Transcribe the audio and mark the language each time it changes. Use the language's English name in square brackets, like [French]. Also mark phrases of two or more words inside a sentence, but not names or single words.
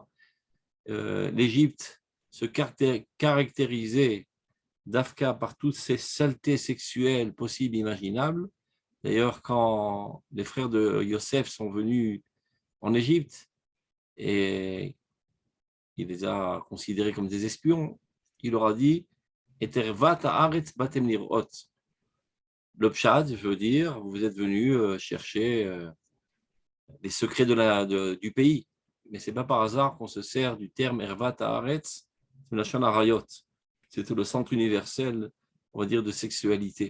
[French] L'Égypte se caractérisait d'Afka par toutes ces saletés sexuelles possibles et imaginables. D'ailleurs, quand les frères de Yosef sont venus en Égypte et il les a considérés comme des espions, il leur a dit « [Hebrew] את ערות הארץ באתם לראות ». [French] Le pshad veut dire « vous êtes venus chercher les secrets du pays ». Mais ce n'est pas par hasard qu'on se sert du terme « [Hebrew] ערות הארץ », [French] c'est la Shana Rayot. C'est le centre universel, on va dire, de sexualité.